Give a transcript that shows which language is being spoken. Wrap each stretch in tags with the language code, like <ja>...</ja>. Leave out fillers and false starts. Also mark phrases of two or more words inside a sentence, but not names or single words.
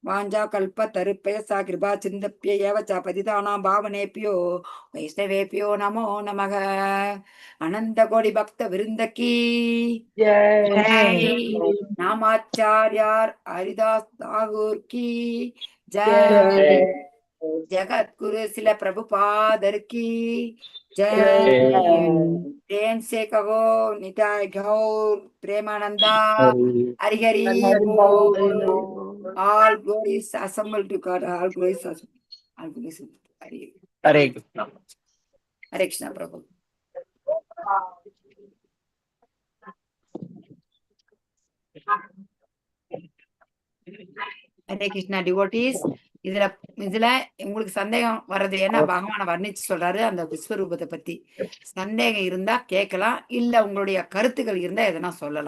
<sa>वाञ्छा कल्प तरुभ्यश्च कृपा सिन्धुभ्य एव च पतितानां पावनेभ्यो वैष्णवेभ्यो नमो नमः.</sa> <hi>अनंत कोटि भक्त वृंद की जय. नामाचार्य हरिदास ठाकुर की जय. जगतगुरु शिल प्रभुपादर की जय। प्रेम से कहो</hi> <bn>निताय गौर प्रेमानंदा हरि हरि बोल।</bn> <en>All glories assembled to God. All glories all glories.</en> <sa>हरे कृष्णा। हरे कृष्णा प्रभु। हरे कृष्णा devotees.</sa> <ta>இதுல உங்களுக்கு சந்தேகம் வர்றது ஏன்னா பகவானை வர்ணிச்சு சொல்றாரு அந்த விஸ்வரூபத்தை பத்தி. சந்தேகம் இருந்தா கேட்கலாம், இல்ல உங்களுடைய கருத்துக்கள் இருந்தா எதனா சொல்லலாம்.</ta>